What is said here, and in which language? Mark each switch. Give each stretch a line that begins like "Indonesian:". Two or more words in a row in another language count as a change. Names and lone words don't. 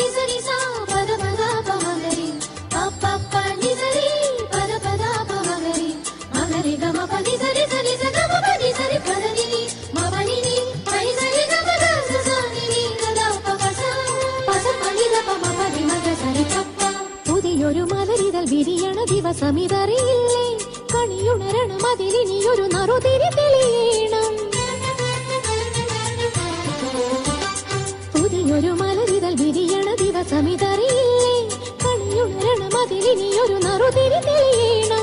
Telugu: సరి సా పద పద పమగరి పప్ప పని సరి పద పద పమగరి మగరి గమ పని సరి సరి గమ పని సరి పదని మవని పని సరి గమ గస సాని గద పపస పస పని ద పమ పని మగ సరి పప్ప.
Malayalam: പുതിയൊരു മലരിതൽ വിരിയണ ദിവസമിതറിയില്ലേ. കണിയുണരണം അതിലിനിയൊരു നറുതിരി തെളിയണം. പുതിയൊരു മലരിതൽ വിരിയണ ദിവസമിതറിയില്ലേ. കണിയുണരണം അതിലിനിയൊരു നറുതിരി തെളിയണം.